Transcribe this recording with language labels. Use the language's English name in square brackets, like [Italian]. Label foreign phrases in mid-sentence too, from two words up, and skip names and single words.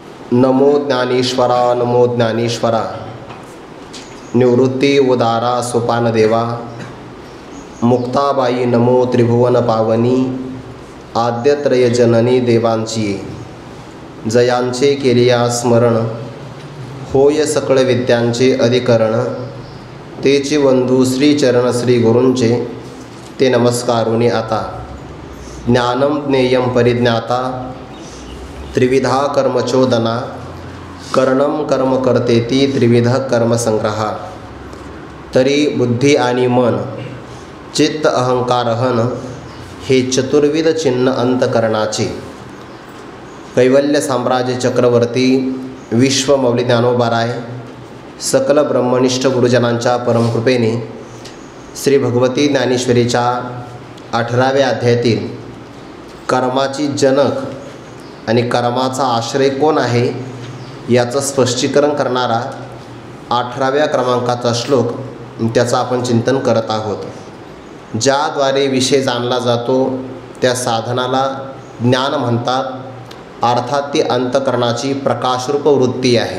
[Marathi] नमो ज्ञानेश्वरा नमो ज्ञानेश्वरा। निवृत्ती उदारा सोपान देवा। मुक्ताबाई नमो त्रिभुवन पावनी। आद्यत्रय जननी देवांची जयांचे केलिया स्मरण। होय सकळ विद्यांचे अधिकरण। तेची वंदू श्रीचरण श्री गुरूंचे ते नमस्कारुनी आता। [Sanskrit] ज्ञानम ज्ञेयम परिज्ञाता त्रिविधा कर्मचोदना। कर्णम कर्म करतेती त्रिविध कर्मसंग्रहा। [Marathi] तरी बुद्धी आणि मन चित्त अहंकारहन हे चतुर्विध चिन्ह अंतकरणाचे। कैवल्य साम्राज्य चक्रवर्ती विश्वमौली ज्ञानोबाराय सकल ब्रह्मनिष्ठ गुरुजनांच्या परमकृपेने श्री भगवती ज्ञानेश्वरीच्या 18व्या अध्यायातील कर्माची जनक आणि कर्माचा आश्रय कोण आहे याचं स्पष्टीकरण करणारा 18व्या क्रमांकाचा श्लोक त्याचा आपण चिंतन करत आहोत। ज्याद्वारे विषय जाणला जातो त्या साधनाला ज्ञान म्हणतात, अर्थात ती अंतकरणाची प्रकाशरूप वृत्ती आहे।